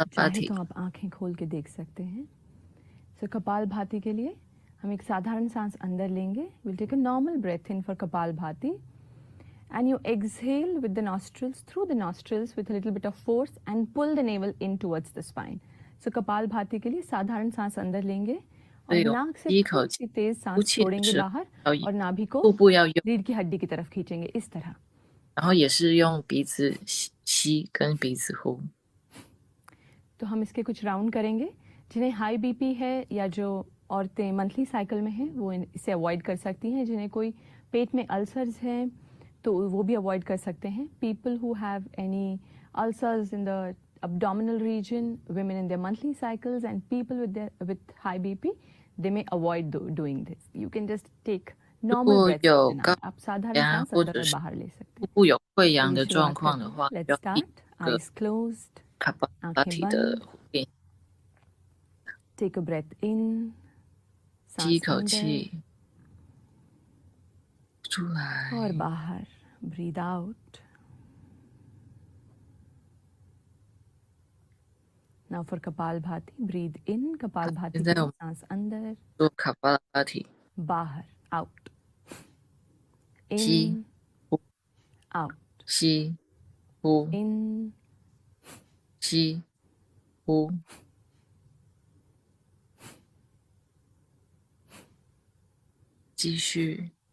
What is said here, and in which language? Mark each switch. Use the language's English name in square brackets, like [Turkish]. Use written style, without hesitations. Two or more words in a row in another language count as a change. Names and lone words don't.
[Hindi] चाहे [Chinese] 体 [Hindi] तो आप आंखें खोल के देख सकते हैं। So कपालभाति के लिए हम एक साधारण सांस अंदर लेंगे। [English] We'll take a normal breath in for Kapalbhati and you exhale with the nostrils, through the nostrils with a little bit of force and pull the navel in towards the spine. [Hindi] So Kapalbhati के लिए साधारण सांस अंदर लेंगे और नाक से थोड़ी सी तेज सांस छोड़ेंगे बाहर और नाभि को [Chinese] 腹部要用， [Hindi] रीढ़ की हड्डी की तरफ खींचेंगे इस तरह। [Chinese] 然后也是用鼻子吸跟鼻子呼。 [Hindi] तो हम इसके कुछ राउंड करेंगे। जिन्हें [English] high BP [Hindi] है या जो औरतें [English] monthly cycle [Hindi] में हैं वो इसे अवॉइड कर सकती हैं। जिन्हें कोई पेट में अल्सर्स हैं तो वो भी अवॉइड कर सकते हैं। [English] people who have any ulcers in the abdominal region, women in their monthly cycles, and people with high BP, they may avoid doing this. You can just take normal breaths in and out. [Hindi] आप साधारण सांस अंदर और बाहर ले सकते हैं। [Chinese] 腹部有溃疡的状况的话， [English] Let's start. Eyes closed. [Hindi] आंखें बंद. [English] Take a breath in. [Chinese] 吸一口气，出来， [Hindi] और बाहर. [English] Breathe out. Now for Kapalbhati, breathe in. [Hindi] Kapalbhati के लिए सांस अंदर. [Chinese] 做Kapalbhati. [Hindi] बाहर, [English] out. [Chinese] 吸 [English] In, [Chinese] 呼 [English] out. [Chinese] 吸呼 [English] In, [Chinese] 吸呼， 继续